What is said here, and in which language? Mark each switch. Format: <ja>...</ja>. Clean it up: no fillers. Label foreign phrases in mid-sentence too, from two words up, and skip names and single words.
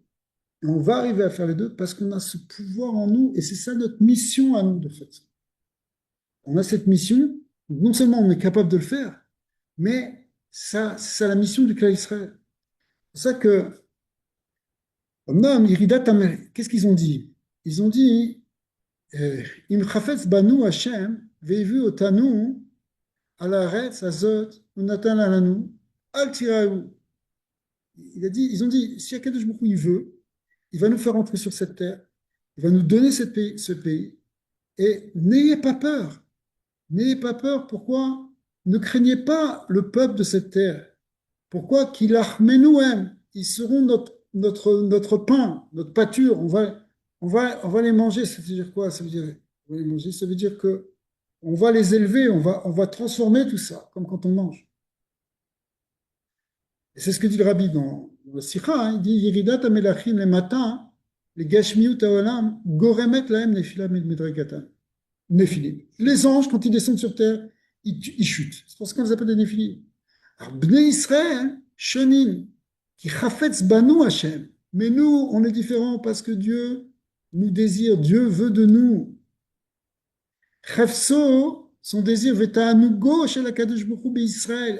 <fr>Et on va arriver à faire les deux parce qu'on a ce pouvoir en nous et c'est ça notre mission à nous de fait. On a cette mission, non seulement on est capable de le faire, mais c'est ça la mission du clan Israël. C'est ça que, qu'est-ce qu'ils ont dit? Ils ont dit,</fr> <he>אם חפץ בנו השם, והביא אותנו, אל הארץ, הזאת, ונתנה לנו, אל תיראו.</he> <fr>Ils ont dit, si</fr> <he>הקדוש ברוך הוא,</he> <fr>il veut, il va nous faire entrer sur cette terre, il va nous donner ce pays, et n'ayez pas peur. N'ayez pas peur, pourquoi? Ne craignez pas le peuple de cette terre. Pourquoi? Qu'il achmenouem, ils seront notre pain, notre pâture, on va les manger. Ça veut dire quoi? Ça veut dire, on va les manger, ça veut dire que on va les élever, on va transformer tout ça, comme quand on mange. Et c'est ce que dit le rabbi dans le Sikha, hein, il dit</fr> <he>ירידת המלאכים</he> <fr>les matins, les</fr> <he>גשמיות העולם, גורמת להם נפילם את מדרגתן.</he> <fr>Néphilim. Les anges, quand ils descendent sur terre, ils chutent. C'est pour ça qu'on les appelle des Néphilim. Alors,</fr> <he>בני ישראל, שונים, כי חפץ בנו השם.</he> <fr>Mais nous, on est différents parce que Dieu nous désire, Dieu veut de nous. Chefso, son désir,</fr> <he>ותענוגו של הקדוש ברוך הוא ישראל.</he>